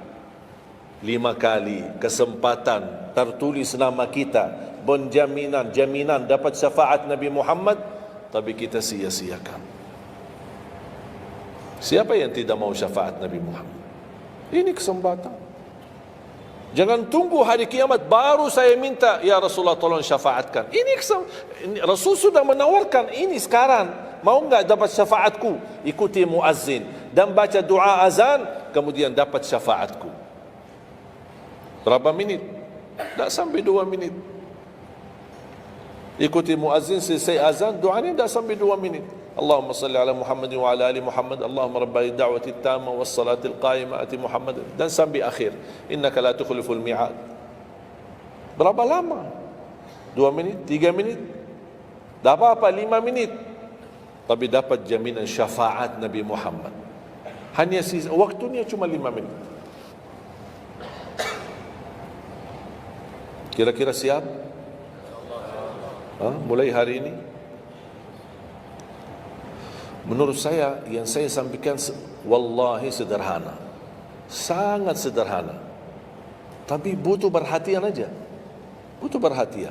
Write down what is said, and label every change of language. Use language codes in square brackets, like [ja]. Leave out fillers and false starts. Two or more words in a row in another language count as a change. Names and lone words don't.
[id] 5 kali kesempatan tertulis nama kita, jaminan dapat syafaat Nabi Muhammad, tapi kita sia-siakan. Siapa yang tidak mau syafaat Nabi Muhammad? Ini kesempatan. Jangan tunggu hari kiamat baru saya minta, [ar] يا رسول الله [id] tolong syafaatkan. Rasul sudah menawarkan ini sekarang. Mau enggak dapat syafaatku? Ikuti muazzin dan baca doa azan, kemudian dapat syafaatku. [ms] Berapa minit? Tak sampai 2 minit. Ikuti muazzin, selesai azan, doanya tak sampai 2 minit. [ar] اللهم صل على محمد وعلى آل محمد، اللهم رب الدعوة التامة والصلاة القائمة آت محمد, [ms] dan sampai akhir, [ar] إنك لا تخلف الميعاد. [ms] Berapa lama? 2 minit, 3 minit? Tak apa-apa 5 minit, tapi dapat jaminan syafaat Nabi Muhammad. Hanya waktunya cuma 5 minit. Kira-kira siap? Mulai hari ini. [id] Menurut saya, yang saya sampaikan wallahi sederhana, sangat sederhana, tapi butuh perhatian aja, butuh perhatian.